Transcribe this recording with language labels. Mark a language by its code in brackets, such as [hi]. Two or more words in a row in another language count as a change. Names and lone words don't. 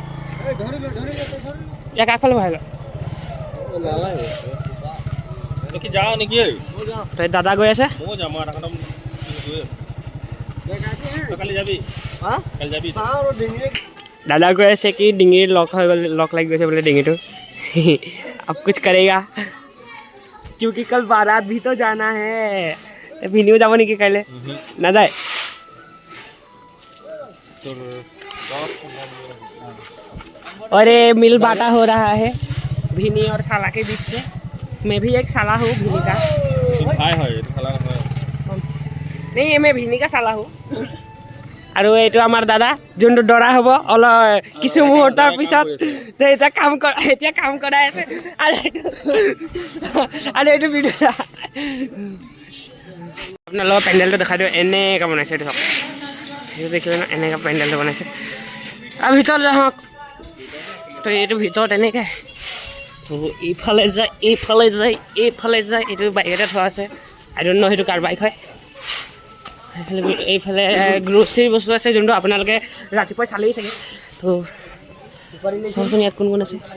[as] ইয়াক আগফালে বহাই লওঁ তই দাদা গৈ আছে দাদা গৈ আছে কি ডিঙিৰ লক লাগি গৈছে বোলে ডিঙিটো [hi] अब कुछ करेगा क्योंकि कल बारात भी तो जाना है [as] ভিনিও যাব নেকি কাইলে নাযায় [hi] और ये मिल बांटा हो रहा है भिनी और साला के बीच में मैं भी एक साला हूँ भिनी का नहीं मैं भिनी का साला हूँ [as] আৰু এইটো আমাৰ দাদা যোনটো দৰা হ'ব কিছু মুহূৰ্তৰ পিছত এতিয়া কাম কৰাই আছে আৰু এইটো ভিডিঅ' আপোনালোকৰ পেণ্ডেলটো দেখাই দিওঁ এনেকৈ বনাইছে এইটো চাওক সেইটো দেখিলে ন এনেকৈ পেণ্ডেলটো বনাইছে আৰু ভিতৰত যাওক তো এইটো ভিতৰত এনেকৈ এইফালে যায় এইটো বাইকতে থোৱা আছে [en] I don't know' [as] সেইটো কাৰ বাইক হয় এইফালে গ্ৰ'চাৰী বস্তু আছে যোনটো আপোনালোকে ৰাতিপুৱাই চালেই চাগে তো চাওকচোন ইয়াত কোন আছে